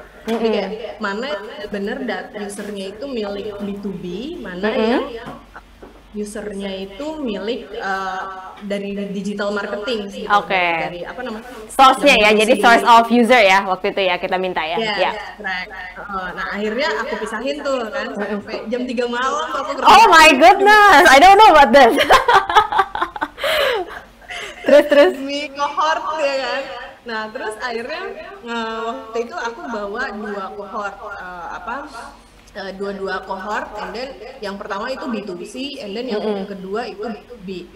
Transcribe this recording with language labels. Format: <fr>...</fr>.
<id>Jadi kayak mana bener data usernya itu milik B2B, mana yang usernya itu milik dari digital marketing gitu. Dari source-nya ya, jadi</id> <en>source of user</en> <id>ya waktu itu ya kita minta ya.</id> <en>Right.</en> <id>Nah akhirnya aku pisahin tuh kan sampai jam 3 malam aku kerja.</id> <en>Oh my goodness, I don't know about this.</en> <id>terus demi cohort ya kan. Nah terus akhirnya waktu itu aku bawa dua cohort,</id> <en>and then</en> <id>yang pertama itu B2C, and then yang kedua itu B2B.</id>